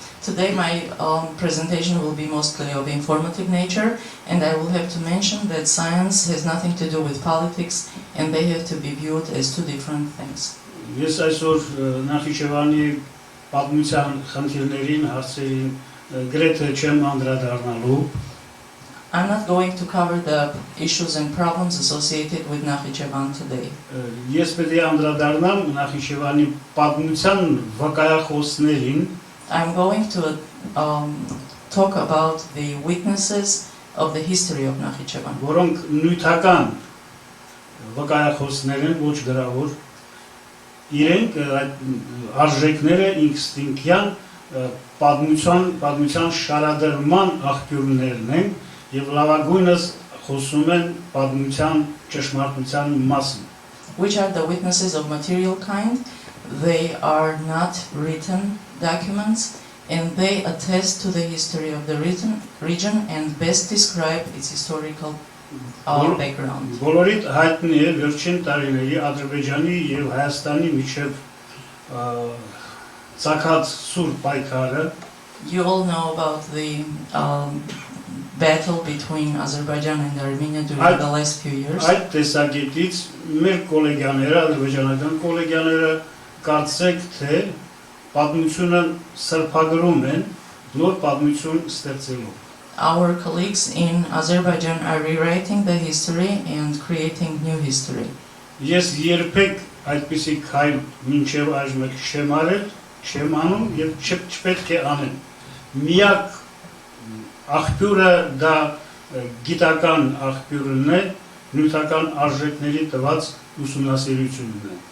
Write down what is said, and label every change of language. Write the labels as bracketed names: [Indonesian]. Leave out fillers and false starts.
[English] Today my presentation will be mostly of informative nature, and I will have to mention that science has nothing to do with politics, and they have to be viewed as two different things. [Armenian] Ես այսօր Նախիջևանի պատմության խնդիրներին, հարցերին գրեթե չեմ անդրադառնալու։ [English] I'm not going to cover the issues and problems associated with Nakhichevan today. [Armenian] Ես պետք է անդրադառնամ Նախիջևանի պատմության վկայախոսներին։ [English] I'm going to talk about the witnesses of the history of Nakhichevan. [Armenian] Որոնք նյութական վկայախոսներ են, ոչ գրավոր։ Իրենք այդ արժեքները ինստինկտյան պատմության շարադրման աղբյուրներն են եւ լավագույնս խոսում են պատմության ճշմարտության մասին։ [English] Which are the witnesses of material kind? They are not written documents, and they attest to the history of the region and best describe its historical background. [Armenian] Բոլորիդ հայտնի է վերջին տարիների Ադրբեջանի եւ Հայաստանի միջև ցակած սուր պայքարը։ [English] You all know about the battle between Azerbaijan and Armenia during the last few years. [Armenian] Այդ տեսակետից մեր գոլեգյաները, ադրբեջանական գոլեգյաները կարծեք թե պատմությունը սրբագրում են նոր պատմություն ստեղծելու։ [English] our colleagues in Azerbaijan are rewriting the history and creating new history. [Armenian] Ես երբեք այդպիսի քայլ մինչև այժմ չեմ արել, չեմ անում եւ չպետք է անեմ։ Միակ աղբյուրը դա գիտական աղբյուրն է, նյութական արժեքների տված ուսումնասիրությունն է։